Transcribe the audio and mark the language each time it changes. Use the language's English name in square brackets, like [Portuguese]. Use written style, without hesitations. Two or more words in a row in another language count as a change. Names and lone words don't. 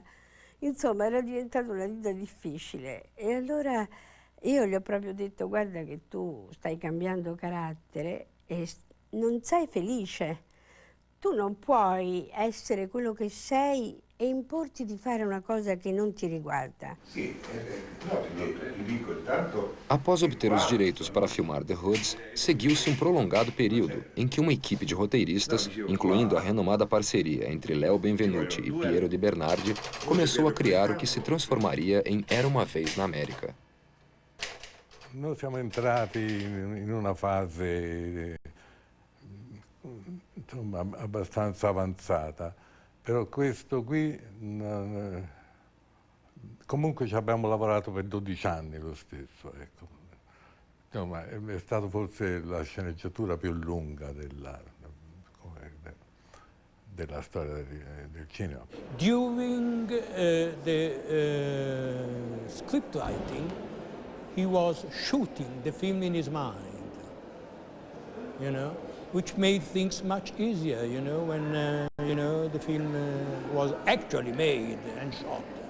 [Italian] Insomma, era diventata una vita difficile. E allora io gli ho proprio detto: guarda che tu stai cambiando carattere e non sei felice. Tu non puoi essere quello che sei e importi di fare una cosa [Portuguese] que não te [Italian] riguarda. [Portuguese] Após obter os direitos para filmar The Hoods, seguiu-se um prolongado período em que uma equipe de roteiristas, incluindo a renomada parceria entre Leo Benvenuti e Piero de Bernardi, começou a criar o que se transformaria em Era uma Vez na América. [Italian] Noi siamo entrati in una fase insomma, abbastanza avanzata, però questo qui comunque ci abbiamo lavorato per 12 anni lo stesso, ecco. Insomma, è stata forse la sceneggiatura più lunga della storia del cinema. [English] During the script writing, he was shooting the film in his mind, you know, which made things much easier, you know, when, you know, the film was actually made and shot.